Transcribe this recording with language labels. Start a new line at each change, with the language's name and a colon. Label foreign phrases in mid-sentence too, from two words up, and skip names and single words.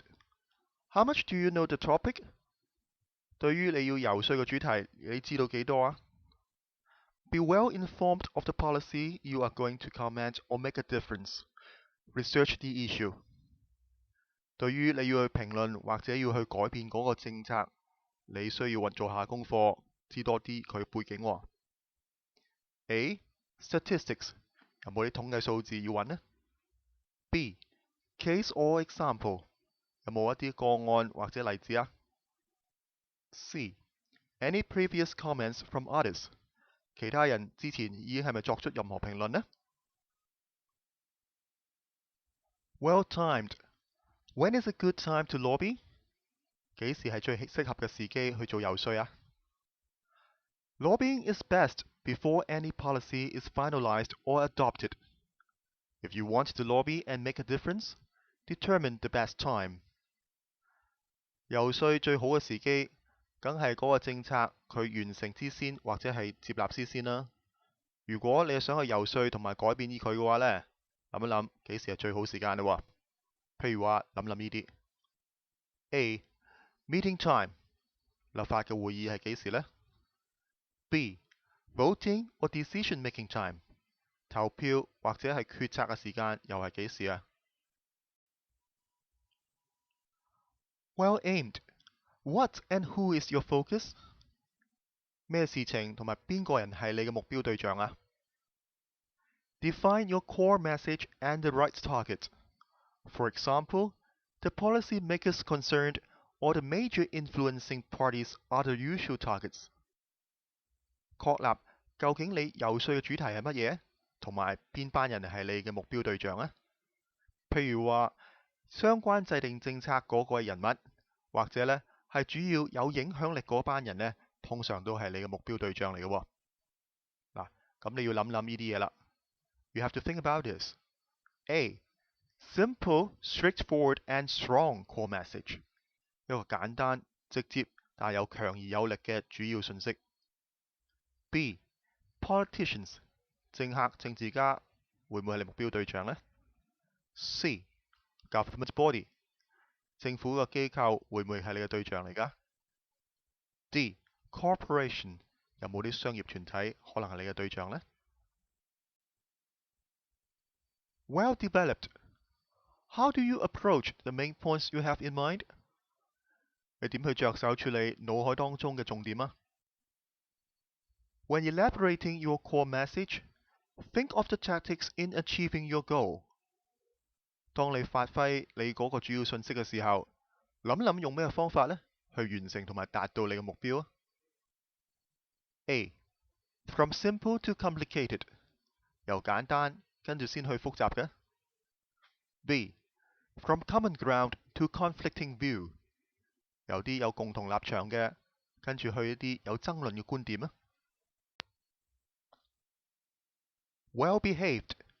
English: How much do you know the topic?
Cantonese: 對於你要游說嘅主題，你知道幾多啊？
English: Be well informed of the policy you are going to comment or make a difference. Research the issue.
Cantonese: 對於你要去評論或者要去改變嗰個政策，你需要做下功課，知多啲佢背景喎。A. Statistics 有冇啲統計數字要揾呢？ B.
English: Case or example
Cantonese: 有冇一啲個案或者例子啊？ C.
English: Any previous comments from others
Cantonese: 其他人之前已經係咪作出任何評論呢？
English: Well timed. When is a good time to lobby?
Cantonese: 幾時係最適合嘅時機去做遊說啊？
English: Lobbying is best before any policy is finalized or adopted. If you want to lobby and make a difference, determine the best time.
Cantonese: 遊說最好嘅時機，梗係嗰個政策佢完成之先，或者係接納之先啦。如果你係想去遊說同埋改變佢嘅話呢，諗一諗幾時係最好時間啦喎。譬如話諗呢啲 A.
English: Meeting time
Cantonese: 立法嘅會議係幾時呢？ B.
English: Voting or decision making time
Cantonese: 投票或者係決策嘅時間又係幾時啊？
English: Well aimed. What and who is your focus?
Cantonese: 咩事情同埋邊個人係你嘅目標對象啊？
English: Define your core message and the right target. For example, the policy makers concerned or the major influencing parties are the usual targets.
Cantonese: 確立究竟你游說嘅主題係乜嘢，同埋邊班人係你嘅目標對象啊。譬如話，相關制定政策嗰個人物，或者呢係主要有影響力嗰班人呢，通常都係你嘅目標對象嚟嘅喎。嗱，咁你要諗諗呢啲嘢啦。
English: You have to think about this. A. Simple, straightforward and strong core message.
Cantonese: 一個簡單、直接但有強而有力嘅主要信息。B. Politicians. 政客、政治家會唔會係你目標對象呢？
English: C. Government body.
Cantonese: 政府嘅機構會唔會係你嘅對象嚟㗎？
English: D.
Cantonese: Corporation. 有冇啲商業團體可能係你嘅對象呢？
English: Well developed. How do you approach the main points you have in mind?
Cantonese: 你點去着手處理腦海當中嘅重點啊？
English: When elaborating your core message, think of the tactics in achieving your goal.
Cantonese: 當你發揮你嗰個主要信息嘅時候，諗諗用咩方法呢去完成同埋達到你嘅目標啊？
English: A. From simple to complicated.
Cantonese: 由簡單跟住先去複雜嘅。B.
English: From common ground to conflicting view.
Cantonese: 有啲有共同立場嘅，跟住去一啲有爭論嘅觀點啊。
English: Well behaved.